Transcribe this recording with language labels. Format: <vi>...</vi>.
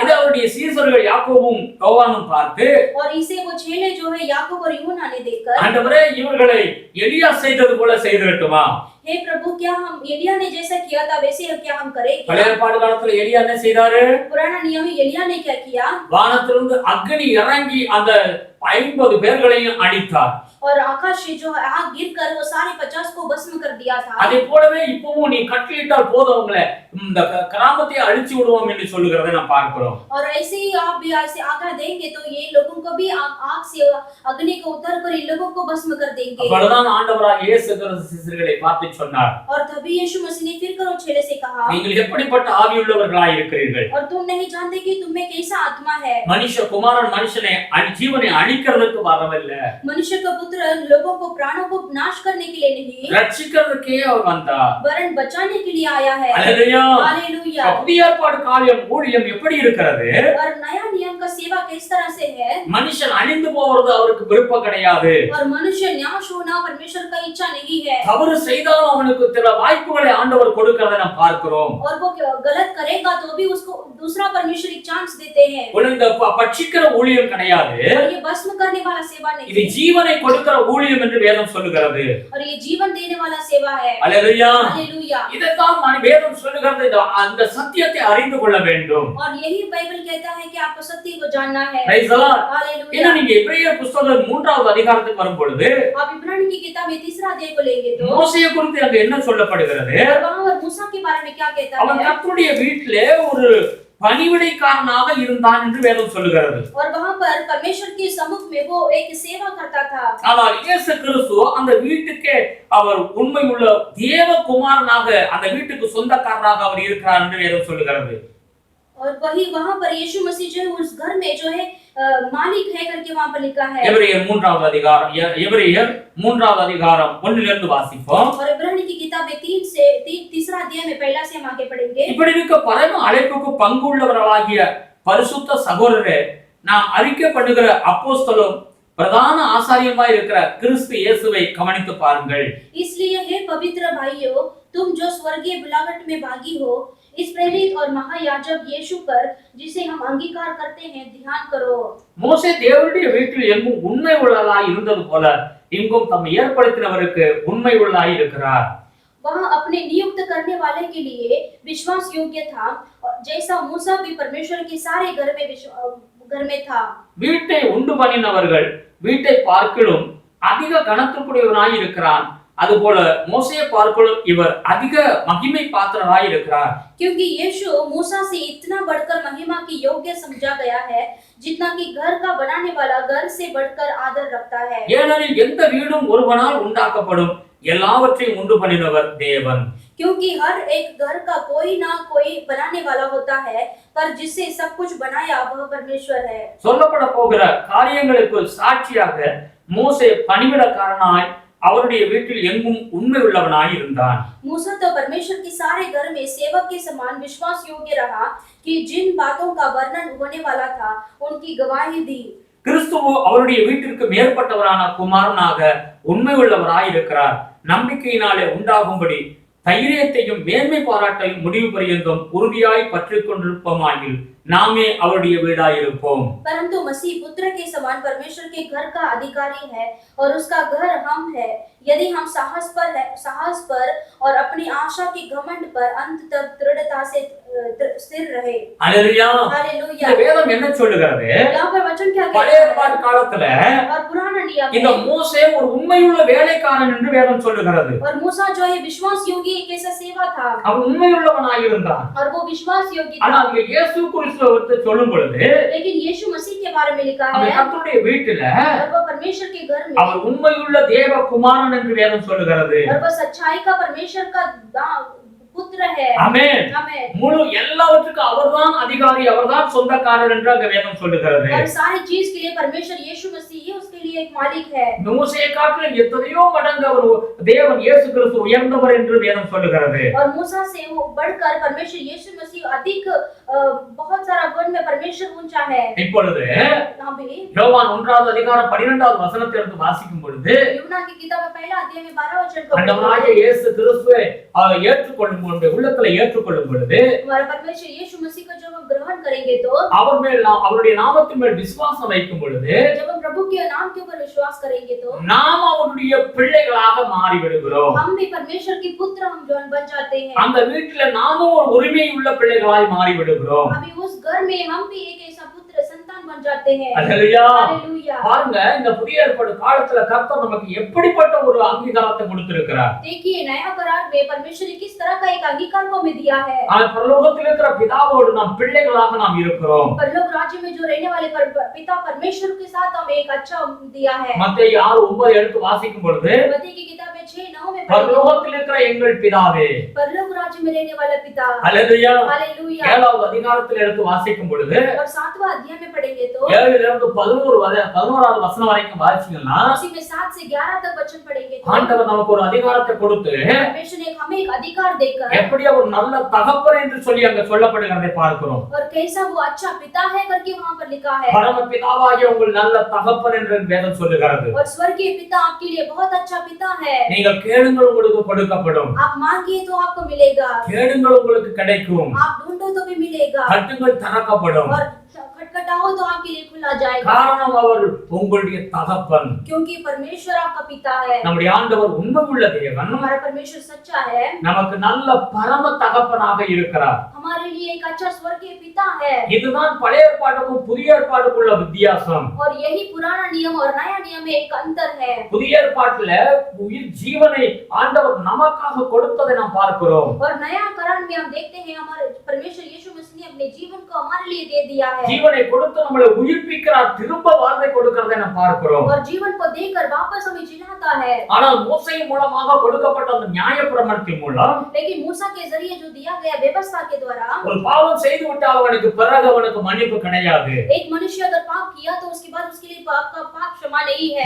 <ta>இதை அவருடைய சீசர்கள் யாக்கோபும் யோவானும் பார்த்து</ta> <hi>और इसे वो चेले जो है याकूब और यूहन्ना ने देखकर</hi> <ta>ஆண்டவரே இவர்களை எலியா செய்தது போல செய்திரட்டுமா?</ta> <hi>हे प्रभु क्या हम एलिया ने जैसा किया था वैसे क्या हम करें?</hi> <ta>பழைய ஏற்பாடு காலத்துல எலியா என்ன செய்தாரு?</ta> <hi>पुराना नियम में एलिया ने क्या किया?</hi> <ta>வானத்திலிருந்து அக்கினி இறங்கி அந்த 50 பேர்களையும் அழித்தார்.</ta> <hi>और आकाश से जो आग गिरकर वो सारे 50 को भस्म कर दिया था.</hi> <ta>அதே போலவே இப்பவும் நீ கட்டளையிட்டால் போதும்ங்களே இந்த கிராமத்தை அழிச்சு விடுவோம் என்று சொல்லுகிறதை நாம் பார்க்கிறோம்.</ta> <hi>और ऐसे ही आप भी ऐसे आज्ञा देंगे तो ये लोगों को भी आग से अग्नि को उतर कर इन लोगों को भस्म कर देंगे.</hi> <ta>அப்பொழுதுதான் ஆண்டவராகிய இயேசு கிறிஸ்து சீசர்களை பார்த்து சொன்னார்.</ta> <hi>और तभी यीशु मसीह ने फिर करो चेले से कहा</hi> <ta>நீங்கள் எப்படிப்பட்ட ஆவியுள்ளவர்களாய் இருக்கிறீர்கள்?</ta> <hi>और तुम नहीं जानते कि तुम में कैसा आत्मा है.</hi> <ta>மனுஷகுமாரன் மனுஷனை ஜீவனை அழிக்கிறதுக்கு வரவில்லை.</ta> <hi>मनुष्य का पुत्र लोगों को प्राणों को नाश करने के लिए नहीं</hi> <ta>ரட்சிக்கிறதுக்கே அவர் வந்தார்.</ta> <hi>वरन बचाने के लिए आया है.</hi> <ta>அல்லேலூயா.</ta> <hi>हालेलुया.</hi> <ta>புதிய ஏற்பாடு காரியம் ஊழியம் எப்படி இருக்கிறது?</ta> <hi>और नया नियम का सेवा किस तरह से है?</hi> <ta>மனுஷன் அழிந்து போவது அவருக்கு விருப்பம் கிடையாது.</ta> <hi>और मनुष्य नाश होना परमेश्वर का इच्छा नहीं है.</hi> <ta>தவறு செய்தாலும் அவனுக்கு சில வாய்ப்புகளை ஆண்டவர் கொடுக்கிறதை நாம் பார்க்கிறோம்.</ta> <hi>और वो गलत करेगा तो भी उसको दूसरा परमेश्वर एक चांस देते हैं.</hi> <ta>இந்த பட்சிக்கிற ஊழியம் கிடையாது.</ta> <hi>और ये भस्म करने वाला सेवा नहीं</hi> <ta>இது ஜீவனை கொடுக்கிற ஊழியம் என்று வேதம் சொல்லுகிறது.</ta> <hi>और ये जीवन देने वाला सेवा है.</hi> <ta>அல்லேலூயா.</ta> <hi>हालेलुया.</hi> <ta>இதைத்தான் வேதம் சொல்லுகிறது. அந்த சத்தியத்தை அறிந்து கொள்ள வேண்டும்.</ta> <hi>और यही बाइबल कहता है कि आपको सत्य को जानना है.</hi> <en>Praise the Lord.</en> <hi>हालेलुया.</hi> <ta>இன்னும் நீங்க எபிரேயர் புத்தகம் 3வது அதிகாரத்துக்கு வரும் பொழுது</ta> <hi>आप इब्रानी की किताब में 3रा अध्याय को लेंगे तो</hi> <ta>மோசேயை குறித்து அங்க என்ன சொல்லப்படுகிறது?</ta> <hi>और वहां पर मूसा के बारे में क्या कहता</hi> <ta>அவன்</ta> <hi>है?</hi> <ta>கர்த்தருடைய வீட்டிலே ஒரு பணிவிடைக்காரனாக இருந்தான் என்று வேதம் சொல்லுகிறது.</ta> <hi>और वहां पर परमेश्वर के सम्मुख में वो एक सेवा करता था.</hi> <ta>ஆனால் இயேசு கிறிஸ்து அந்த வீட்டுக்கே அவர் உண்மை உள்ள தேவகுமாரனாக அந்த வீட்டுக்கு சொந்தக்காரனாக அவர் இருக்கிறார் என்று வேதம் சொல்லுகிறது.</ta> <hi>और वही वहां पर यीशु मसीह जो है उस घर में जो है मालिक है करके वहां पर लिखा है.</hi> <ta>எபிரேயர் 3வது அதிகாரம் 1 இருந்து வாசிப்போம்.</ta> <hi>और इब्रानी की किताब में 3रा अध्याय में पहला से हम आगे पढ़ेंगे.</hi> <ta>இப்படி இருக்க பரம அழைப்புக்கு பங்குள்ளவர்களாகிய பரிசுத்த சகோதரரே, நாம் அறிக்கை பண்ணுகிற அப்போஸ்தலரும் பிரதான ஆசாரியமாய் இருக்கிற கிறிஸ்து இயேசுவை கவனித்து பாருங்கள்.</ta> <hi>इसलिए हे पवित्र भाइयों, तुम जो स्वर्गीय बुलाहट में भागी हो, इस प्रेरित और महायाजक यीशु पर जिसे हम अंगीकार करते हैं ध्यान करो.</hi> <ta>மோசே தேவனுடைய வீட்டில் எங்கும் உண்மை உள்ளவராய் இருந்தது போல இங்கும் தம்மை ஏற்படுத்தினவருக்கு உண்மை உள்ளாய் இருக்கிறார்.</ta> <hi>वह अपने नियुक्त करने वाले के लिए विश्वास योग्य था, जैसा मूसा भी परमेश्वर के सारे घर में था.</hi> <ta>வீட்டை உண்டு பண்ணினவர்கள் வீட்டை பார்க்கிலும் அதிக கனத்துக்குரியவனாய் இருக்கிறான். அதுபோல மோசேயை பார்க்கிலும் இவர் அதிக மகிமை பாத்திரராய் இருக்கிறார்.</ta> <hi>क्योंकि यीशु मूसा से इतना बढ़कर महिमा की योग्य समझा गया है, जितना कि घर का बनाने वाला घर से बढ़कर आदर रखता है.</hi> <ta>ஏனெனில் எந்த வீடும் ஒருவனால் உண்டாக்கப்படும், எல்லாவற்றையும் உண்டு பண்ணினவர் தேவன்.</ta> <hi>क्योंकि हर एक घर का कोई ना कोई बनाने वाला होता है, पर जिससे सब कुछ बनाया वह परमेश्वर है.</hi> <ta>சொல்லப்பட போகிற காரியங்களுக்கு சாட்சியாக மோசே பணிவிடக்காரனாய் அவருடைய வீட்டில் எங்கும் உண்மை உள்ளவனாய் இருந்தான்.</ta> <hi>मूसा तो परमेश्वर के सारे घर में सेवक के समान विश्वास योग्य रहा कि जिन बातों का वर्णन होने वाला था उनकी गवाही दी.</hi> <ta>கிறிஸ்துவோ அவருடைய வீட்டிற்கு மேற்பட்டவரான குமாரனாக உண்மை உள்ளவராய் இருக்கிறார். நம்பிக்கையினாலே உண்டாகும்படி தைரியத்தையும் மேன்மை பாராட்டையும் முடிவு பரியந்தம் உறுதியாய் பற்றிக் கொண்டிருப்போமாகில் நாமே அவருடைய வீடாய் இருப்போம்.</ta> <hi>परंतु मसीह पुत्र के समान परमेश्वर के घर का अधिकारी है और उसका घर हम है. यदि हम साहस पर और अपनी आशा के घमंड पर अंत तक दृढ़ता से स्थिर रहे।</hi> <ta>அல்லேலூயா.</ta> <hi>हालेलुया।</hi> <ta>இந்த வேதம் என்ன சொல்லுகிறது?</ta> <hi>यहाँ पर वचन क्या</hi> <ta>பழைய</ta> <hi>कहता</hi> <ta>ஏற்பாட்டு காலத்துல</ta> <hi>है? और पुराना नियम</hi> <ta>இந்த</ta> <hi>में</hi> <ta>மோசே ஒரு உண்மையுள்ள வேலைக்காரன் என்று வேதம் சொல்லுகிறது.</ta> <hi>और मूसा जो है विश्वास योगी एक ऐसा सेवा था</hi> <ta>அவன் உண்மையுள்ளவனாக இருந்தான்.</ta> <hi>और वो विश्वास योगी</hi> <ta>ஆனா</ta> <hi>था।</hi> <ta>அங்க இயேசு கிறிஸ்துவை பற்றி சொல்லும் பொழுது</ta> <hi>लेकिन यीशु मसीह के बारे में लिखा</hi> <ta>அந்த</ta> <hi>है</hi> <ta>கர்த்தருடைய வீட்டில</ta> <hi>और वो परमेश्वर के घर में</hi> <ta>அவர் உண்மையுள்ள தேவ குமாரன் என்று வேதம் சொல்லுகிறது.</ta> <hi>और वो सच्चाई का परमेश्वर का पुत्र है।</hi> <ta>ஆமென்.</ta> <hi>आमेन।</hi> <ta>முழு எல்லாவற்றுக்கும் அவர்தான் அதிகாரி, அவர்தான் சொந்தக்காரர் என்று அங்க வேதம் சொல்லுகிறது.</ta> <hi>और सारी चीज के लिए परमेश्वर यीशु मसीह ही उसके लिए एक मालिक है।</hi> <ta>மோசே காட்டிலும் எத்தனையோ மடங்கு அவர் தேவன் இயேசு கிறிஸ்து உயர்ந்தவர் என்று வேதம் சொல்லுகிறது.</ta> <hi>और मूसा से वो बढ़कर परमेश्वर यीशु मसीह अधिक बहुत सारा गुण में परमेश्वर ऊंचा है।</hi> <ta>இப்பொழுது யோவான் 1வது அதிகாரம் 12வது வசனத்திலிருந்து வாசிக்கும் பொழுது</ta> <hi>यूहन्ना की किताब में पहला अध्याय में 12 वचन को</hi> <ta>ஆண்டவராகிய இயேசு கிறிஸ்துவை ஏற்றுக்கொள்ளும் பொழுது, உள்ளத்துல ஏற்றுக்கொள்ளும் பொழுது</ta> <hi>हमारा परमेश्वर यीशु मसीह को जब हम ग्रहण करेंगे तो</hi> <ta>அவர் மேல் அவருடைய நாமத்தின் மேல் விசுவாசம் வைக்கும் பொழுது</ta> <hi>जब हम प्रभु के नाम के ऊपर विश्वास करेंगे तो</hi> <ta>நாம் அவருடைய பிள்ளைகளாக மாறி விடுகிறோம்.</ta> <hi>हम भी परमेश्वर के पुत्र हम बन जाते हैं।</hi> <ta>அந்த வீட்டில நாமும் ஒரு உரிமை உள்ள பிள்ளைகளாய் மாறி விடுகிறோம்.</ta> <hi>अभी उस घर में हम भी एक ऐसा पुत्र संतान बन जाते हैं।</hi> <ta>அல்லேலூயா.</ta> <hi>हालेलुया।</hi> <ta>பாருங்க, இந்த புதிய ஏற்பாடு காலத்துல கர்த்தர் நமக்கு எப்படிப்பட்ட ஒரு அங்கீகாரத்தை கொடுத்திருக்கிறார்.</ta> <hi>देखिए नया करार में परमेश्वर ने किस तरह का एक अंगीकार को हमें दिया है।</hi> <ta>பரலோகத்தில் இருக்கிற பிதாவோடு நாம் பிள்ளைகளாக நாம் இருக்கிறோம்.</ta> <hi>परलोक राज्य में जो रहने वाले पिता परमेश्वर के साथ हमें एक अच्छा दिया है।</hi> <ta>மத்தேயு 6:9 எடுத்து வாசிக்கும் பொழுது</ta> <hi>मत्ती की किताब में 6:9 में</hi> <ta>பரலோகத்தில் இருக்கிற எங்கள் பிதாவே,</ta> <hi>परलोक राज्य में रहने वाला पिता।</hi> <ta>அல்லேலூயா.</ta> <hi>हालेलुया।</hi> <ta>7வது அதிகாரத்தில் எடுத்து வாசிக்கும் பொழுது</ta> <hi>और 7वां अध्याय में पढ़ेंगे तो</hi> <ta>7 இருந்து 11வது வசனம் வரைக்கும் வாசிச்சீங்கன்னா</ta> <hi>उसी में 7 से 11 तक वचन पढ़ेंगे तो</hi> <ta>ஆண்டவர் நமக்கு ஒரு அதிகாரத்தை கொடுத்து</ta> <hi>परमेश्वर ने हमें एक अधिकार देकर</hi> <ta>எப்படி ஒரு நல்ல தகப்பன் என்று சொல்லி அங்க சொல்லப்படுகிறதை பார்க்கிறோம்.</ta> <hi>और कैसा वो अच्छा पिता है करके वहां पर लिखा है।</hi> <ta>பரம பிதாவாகிய உங்கள் நல்ல தகப்பன் என்று வேதம் சொல்லுகிறது.</ta> <hi>और स्वर्गीय पिता आपके लिए बहुत अच्छा पिता है।</hi> <ta>நீங்கள் கேளுங்கள் உங்களுக்கு கொடுக்கப்படும்,</ta> <hi>आप मांगिए तो आपको मिलेगा,</hi> <ta>தேடுங்கள் உங்களுக்கு கிடைக்கும்,</ta> <hi>आप ढूंढो तो भी मिलेगा,</hi> <ta>தட்டுங்கள் திறக்கப்படும்.</ta> <hi>और खटखटाओ तो आपके लिए खुला जाएगा।</hi> <ta>காரணம் அவர் உங்களுடைய தகப்பன்.</ta> <hi>क्योंकि परमेश्वर आपका पिता है।</hi> <ta>நம்முடைய ஆண்டவர் உண்மையுள்ள தேவன்,</ta> <hi>हमारा परमेश्वर सच्चा है,</hi> <ta>நமக்கு நல்ல பரம தகப்பனாக இருக்கிறார்.</ta> <hi>हमारे लिए एक अच्छा स्वर्गीय पिता है।</hi> <ta>இதுதான் பழைய ஏற்பாட்டுக்கும் புதிய ஏற்பாட்டுக்குள்ள வித்தியாசம்.</ta> <hi>और यही पुराना नियम और नया नियम में एक अंतर है।</hi> <ta>புதிய ஏற்பாட்டுல உயிர் ஜீவனை ஆண்டவர் நமக்காக கொடுத்ததை நாம் பார்க்கிறோம்.</ta> <hi>और नया करार में हम देखते हैं हमारे परमेश्वर यीशु मसीह ने अपने जीवन को हमारे लिए दे दिया है।</hi> <ta>ஜீவனை கொடுத்து நம்மளை உயிர்ப்பிக்கிறார், திரும்ப வாழ்வை கொடுக்கிறதை நாம் பார்க்கிறோம்.</ta> <hi>और जीवन को देकर वापस हमें जिलाता है।</hi> <ta>ஆனால் மோசே மூலமாக கொடுக்கப்பட்ட அந்த நியாயப்பிரமாணத்தின் மூலம்</ta> <hi>लेकिन मूसा के जरिए जो दिया गया व्यवस्था के द्वारा</hi> <ta>ஒரு பாவம் செய்து விட்டால் அவனுக்கு பிறகு அவனுக்கு மன்னிப்பு கிடையாது.</ta> <hi>एक मनुष्य अगर पाप किया तो उसके बाद उसके लिए पाप का पाप क्षमा नहीं है।</hi>